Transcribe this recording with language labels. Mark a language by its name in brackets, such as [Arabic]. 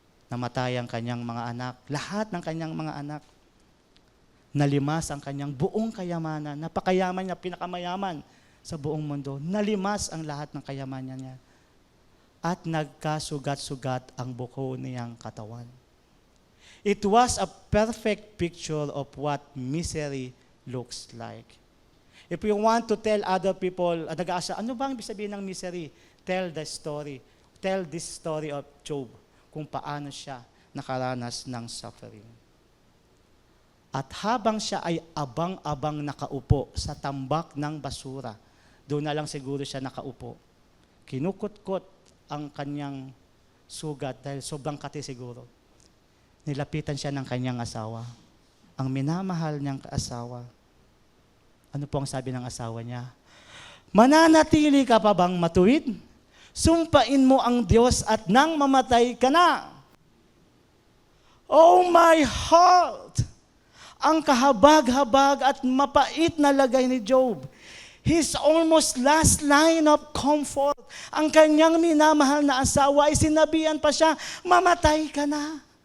[Filipino] Namatay ang kanyang mga anak, lahat ng kanyang mga anak. Nalimas ang kanyang buong kayamanan. Napakayaman niya, pinakamayaman sa buong mundo. Nalimas ang lahat ng kayamanan niya. At nagkasugat-sugat ang buko niyang katawan. [English] It was a perfect picture of what misery looks like. If you want to tell other people, nag-aasa, ano bang ibig sabihin ng misery? [Filipino] Tell this story of Job, kung paano siya nakaranas ng suffering. At habang siya ay abang-abang nakaupo sa tambak ng basura, doon na lang siguro siya nakaupo, kinukot-kot ang kanyang sugat dahil sobrang kati siguro. Nilapitan siya ng kanyang asawa, ang minamahal niyang asawa. Ano po ang sabi ng asawa niya? Mananatili ka pa bang matuwid? Sumpain mo ang Diyos at nang mamatay ka na. Oh my heart! Ang kahabag-habag at mapait na lagay ni Job. [English] His almost last line of comfort. [Filipino] Ang kanyang minamahal na asawa ay sinabihan pa siya, mamatay ka na.